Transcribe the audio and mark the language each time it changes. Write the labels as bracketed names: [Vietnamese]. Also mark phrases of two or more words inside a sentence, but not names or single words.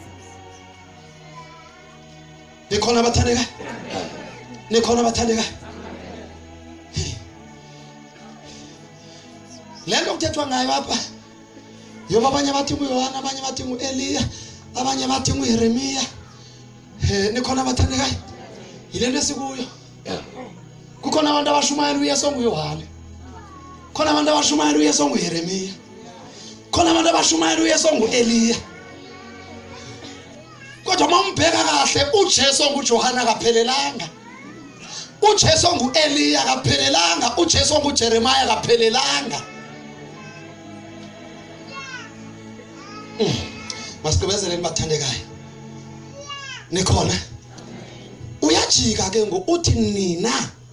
[Xhosa] nikhona abathandeka lento kuthethwa ngayo apha yoba abanye bathi nguYohana abanye bathi nguEliya abanye bathi nguYeremiya nikhona abathandekayo yilento esikuyo kukhona abantu abashumayela uYesu onguYohane khona abantu abashumayela uYesu onguYeremiya khona abantu abashumayela uYesu onguEliya kodwa mawumbheka kahle uJesu onguJohana akaphelelanga uJesu onguEliya akaphelelanga uJesu onguJeremiya akaphelelanga masigqibezeleni bathandekayo nikhona uyajika ke uthi nina